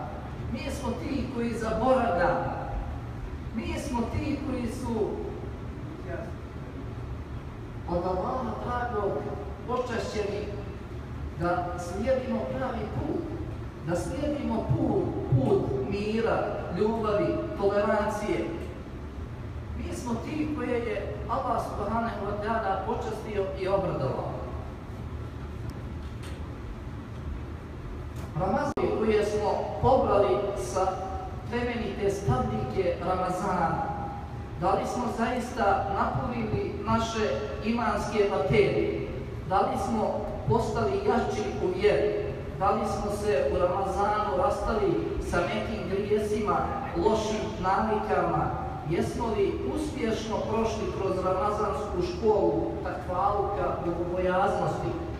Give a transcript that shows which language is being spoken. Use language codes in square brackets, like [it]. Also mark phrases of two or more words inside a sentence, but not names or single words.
[bs] Mi smo ti koji zaboravljamo. Mi smo ti koji su od Allaha dragog počašćeni da slijedimo pravi put. Da slijedimo put mira, ljubavi, tolerancije. Mi smo ti koje je Allah [ar] سبحانه وتعالى [bs] počastio i obradovao. Ramazani koje smo pobrali sa plemenite stabljike Ramazana, da li smo zaista napunili naše imanske baterije, da li smo postali jači u vjeri, da li smo se u Ramazanu rastali sa nekim grijesima, lošim navikama, jesmo li uspješno prošli kroz ramazansku školu takvaluka, bogobojaznosti,